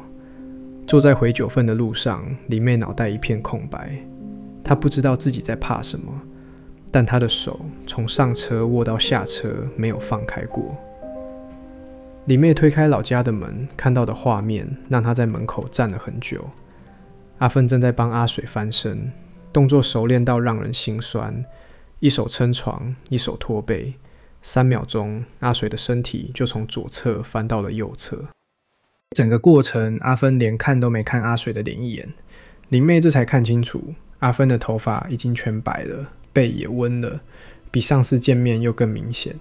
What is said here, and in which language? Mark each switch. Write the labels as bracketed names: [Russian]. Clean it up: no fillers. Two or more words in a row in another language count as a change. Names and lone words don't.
[Chinese] 坐在回九份的路上，林妹腦袋一片空白。她不知道自己在怕什麼，但她的手從上車握到下車沒有放開過。林妹推開老家的門，看到的畫面讓她在門口站了很久。阿芬正在幫阿水翻身，動作熟練到讓人心酸，一手撐床，一手拖背，3秒鐘，阿水的身體就從左側翻到了右側。整個過程，阿芬連看都沒看阿水的臉一眼。林妹這才看清楚，阿芬的頭髮已經全白了，背也溫了，比上次見面又更明顯。